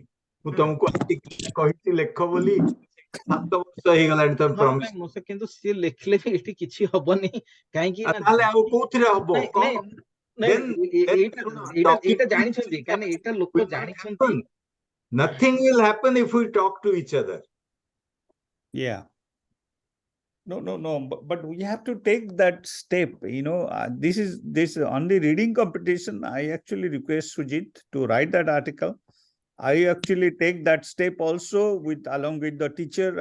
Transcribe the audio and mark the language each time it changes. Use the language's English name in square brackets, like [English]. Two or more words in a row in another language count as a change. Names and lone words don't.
[Odia] ମୁଁ ତମକୁ କହିଛି ଲେଖ ବୋଲି, 7 ବର୍ଷ ହେଇଗଲାଣି ତମେ ପ୍ରମିସ. କିନ୍ତୁ ସିଏ ଲେଖିଲେ ବି ଏଠି କିଛି ହବନି, କାହିଁକି? ତାହେଲେ ଆଉ କୋଉଥିରେ ହବ? ଏଇଟା ଜାଣିଛନ୍ତି, କାରଣ ଏଇଟା ଲୋକ ଜାଣିଛନ୍ତି. [English] Nothing will happen if we talk to each other. Yeah. No. But we have to take that step. This on the reading competition. I actually request Sujit to write that article. I actually take that step also along with the teacher.